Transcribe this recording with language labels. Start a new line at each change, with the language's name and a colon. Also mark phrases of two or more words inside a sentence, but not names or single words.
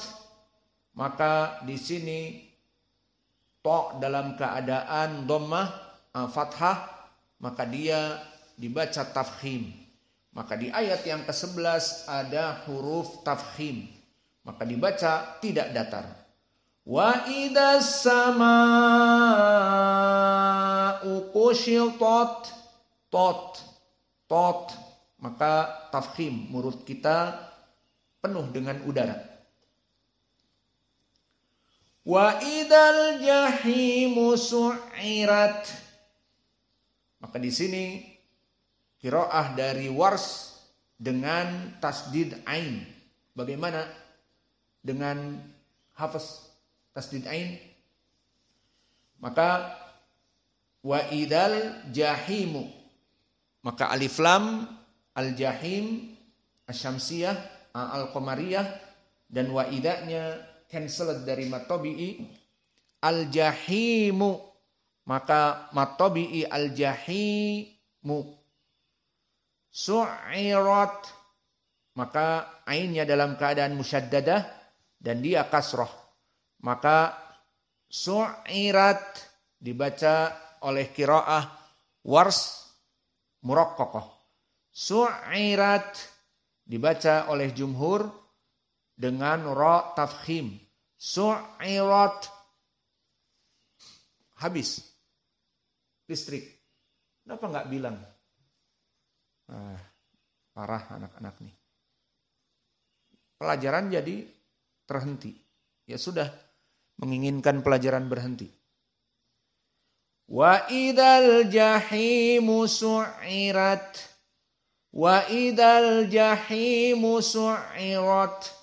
Indonesian: Maka di sini to dalam keadaan dhammah fathah, maka dia dibaca tafkhim. Maka di ayat yang ke-11 ada huruf tafkhim. Maka dibaca tidak datar.
Arabic: وإذا السماء كشطت. Tot.
Indonesian: Maka tafkhim, mulut kita penuh dengan udara.
Arabic: وإذا الجحيم سعرت.
Indonesian: Maka di sini qiraah dari Warsh dengan tasdid ain. Bagaimana dengan Hafiz tasdid ain?
Arabic: Maka وإذا الجحيم.
Indonesian: Maka
Arabic: ألف لام الجحيم الشمسية القمرية
Indonesian: dan wa idzanya cancel dari
Arabic: مطابعي الجحيم. Maka مطابعي الجحيم. Su'irat.
Indonesian: Maka ainnya dalam keadaan musyaddadah dan dia kasrah. Maka su'irat dibaca oleh qiraah Warsh muraqqaqah. Su'irat dibaca oleh jumhur dengan ra tafkhim. Su'irat. Habis listrik. Kenapa enggak bilang? Parah anak-anak nih. Pelajaran jadi terhenti. Ya sudah, menginginkan pelajaran berhenti.
Arabic: وإذا الجحيم سعرت. وإذا الجحيم سعرت.